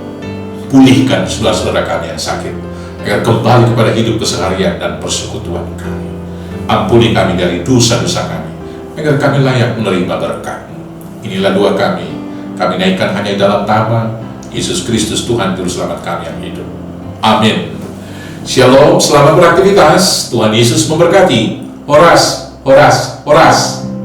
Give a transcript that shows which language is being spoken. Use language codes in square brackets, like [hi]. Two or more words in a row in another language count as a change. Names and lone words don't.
[id] Pulihkan saudara-saudara kami yang sakit, agar kembali kepada hidup keseharian dan persekutuan kami. Ampuni kami dari dosa-dosa kami, agar kami layak menerima berkat-Mu. Inilah doa kami naikkan hanya dalam nama Yesus Kristus Tuhan Juru Selamat kami yang hidup. Amin. Shalom, selamat beraktivitas. Tuhan Yesus memberkati. [bts] Horas, horas, horas.